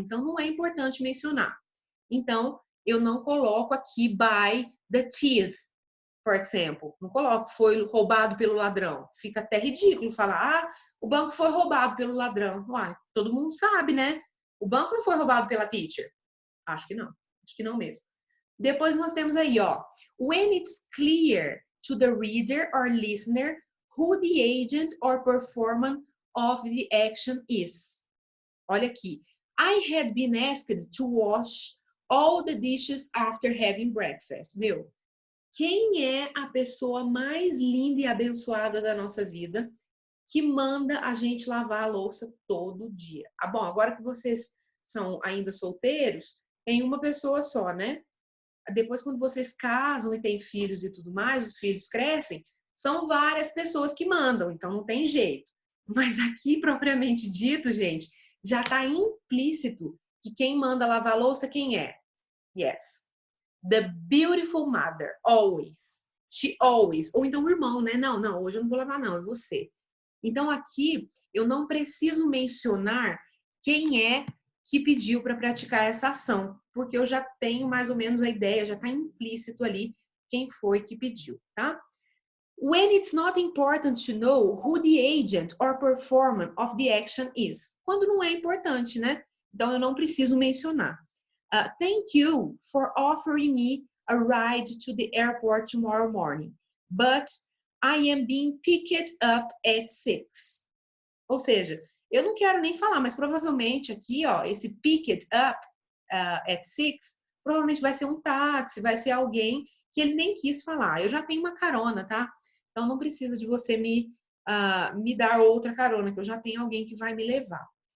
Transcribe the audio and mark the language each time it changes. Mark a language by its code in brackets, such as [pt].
[pt] Então, não é importante mencionar. Então, eu não coloco aqui [en] by the thief, [pt] por exemplo. Não coloco foi roubado pelo ladrão. Fica até ridículo falar, o banco foi roubado pelo ladrão. Uai, todo mundo sabe, né? O banco não foi roubado pela teacher. Acho que não mesmo. Depois nós temos aí, ó. [en] When it's clear to the reader or listener who the agent or performer of the action is. [pt] Olha aqui. [en] I had been asked to wash all the dishes after having breakfast. [pt] Meu, quem é a pessoa mais linda e abençoada da nossa vida que manda a gente lavar a louça todo dia? Ah, bom, agora que vocês são ainda solteiros, tem uma pessoa só, né? Depois, quando vocês casam e têm filhos e tudo mais, os filhos crescem, são várias pessoas que mandam, então não tem jeito. Mas aqui, propriamente dito, gente, já está implícito que quem manda lavar a louça, quem é? [en] Yes. The beautiful mother, always. She always. [pt] Ou então o irmão, né? Não, hoje eu não vou lavar não, é você. Então aqui eu não preciso mencionar quem é que pediu para praticar essa ação, porque eu já tenho mais ou menos a ideia, já está implícito ali quem foi que pediu, tá? [en] When it's not important to know who the agent or performer of the action is. [pt] Quando não é importante, né? Então eu não preciso mencionar. [en] Thank you for offering me a ride to the airport tomorrow morning, but I am being picked up at 6. [pt] Ou seja, eu não quero nem falar, mas provavelmente aqui, ó, esse [en] picked up at 6, [pt] provavelmente vai ser um táxi, vai ser alguém que ele nem quis falar. Eu já tenho uma carona, tá? Então não precisa de você me dar outra carona, que eu já tenho alguém que vai me levar.